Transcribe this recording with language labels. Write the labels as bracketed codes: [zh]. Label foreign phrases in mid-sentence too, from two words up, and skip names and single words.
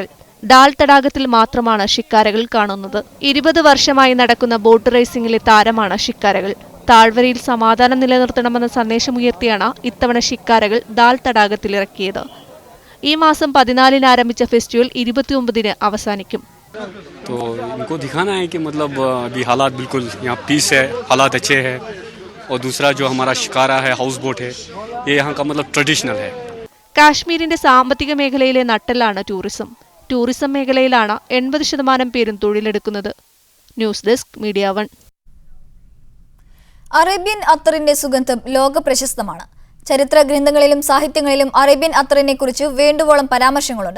[ml] ദാൽ തടാകത്തിൽ മാത്രമാണ് ഷിക്കാരകൾ കാണുന്നത്. 20 വർഷമായി നടക്കുന്ന ബോട്ട് റേസിംഗിലെ താരമാണ് ഷിക്കാരകൾ. താഴ്വരയിൽ സമാധാനം നിലനിർത്തണമെന്ന സന്ദേശമുയർത്തിയാണ് ഇത്തവണ ഷിക്കാരകൾ ദാൽ തടാകത്തിലിറക്കിയത്. ഈ മാസം 14-ന് ആരംഭിച്ച ഫെസ്റ്റിവൽ 29-ന് അവസാനിക്കും. [hi] तो इनको दिखाना है कि मतलब अभी हालात बिल्कुल यहाँ पीस है, हालात अच्छे हैं। और दूसरा जो हमारा शिकारा है, [en] house boat [hi] है, ये यहाँ का मतलब ट्रेडिशनल है। [ml] കാശ്മീരിന്റെ സാമ്പത്തിക മേഖലയിലെ നട്ടെല്ലാണ് ടൂറിസം. ടൂറിസം മേഖലയിലാണ് 80% പേരും തൊഴിലെടുക്കുന്നത്. [en] news desk [ml] മീഡിയ 1. അറേബ്യൻ അത്തറിന്റെ സുഗന്ധം ലോക പ്രശസ്തമാണ്. ചരിത്ര ഗ്രന്ഥങ്ങളിലും സാഹിത്യങ്ങളിലും അറേബ്യൻ അത്തറിനെ കുറിച്ച് വേണ്ടുവോളം പരാമർശങ്ങളുണ്ട്.